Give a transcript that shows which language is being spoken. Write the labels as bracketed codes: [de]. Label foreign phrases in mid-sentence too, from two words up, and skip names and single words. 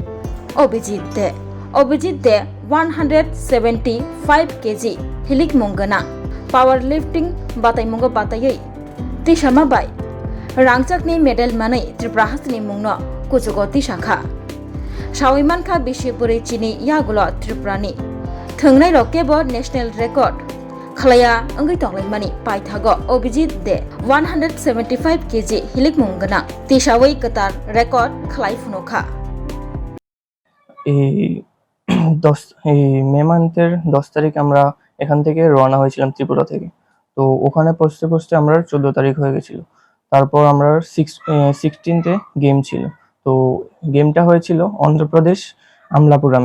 [trp] Abhijit de 175 kg hilik mungana powerlifting bataimungo batayei tisamabai rangchakni medal manai Tripura hasni mungno kuchugoti shakha Shawimankha Bishipuri chini yagulo Tripurani thungnai rokebo national record khlaya angui tonglaimani paithago Abhijit de 175 kg hilik mungana tisawai katar record khlai funokha [bn] এই [en] May monthের [bn] 10 তারিখ আমরা এখান থেকে রওনা হয়েছিলাম ত্রিপুরা থেকে। তো ওখানে পৌঁছতে আমরা 14 তারিখ হয়ে গেছিল। তারপর আমরা 16তে গেম ছিল। তো গেমটা হয়েছিল অন্ধ্রপ্রদেশ আমলাপুরামে।